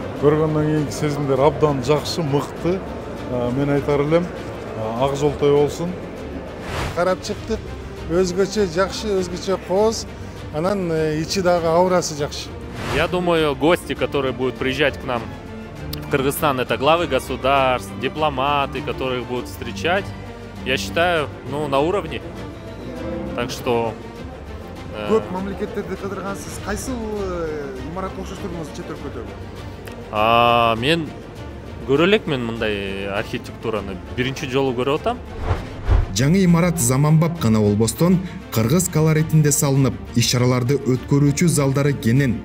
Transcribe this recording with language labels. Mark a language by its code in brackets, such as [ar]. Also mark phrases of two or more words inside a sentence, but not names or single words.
[ky] Көргөндөн кийинки сезимдер абдан жакшы, мыкты. Мен айтар элем, ак жолтой болсун. Карап чыктык, өзгөчө жакшы, өзгөчө кооз, анан ичи дагы аурасы жакшы. [ru] Я думаю, гости, которые будут приезжать к нам в Кыргызстан, это главы государств, дипломаты, которые будут встречать, я считаю, на уровне. Так что [ky] Көп мамлекеттерде кыдыргансыз, кайсыл имаратты окшоштурдуңуз чет өлкөдө? Мен көрө элекмин мындай архитектураны. Биринчи жолу көрүп атам. Жаңы имарат заманбап гана болбостон, кыргыз колоритинде салынып, иш-чараларды өткөрүүчү залдары кенен.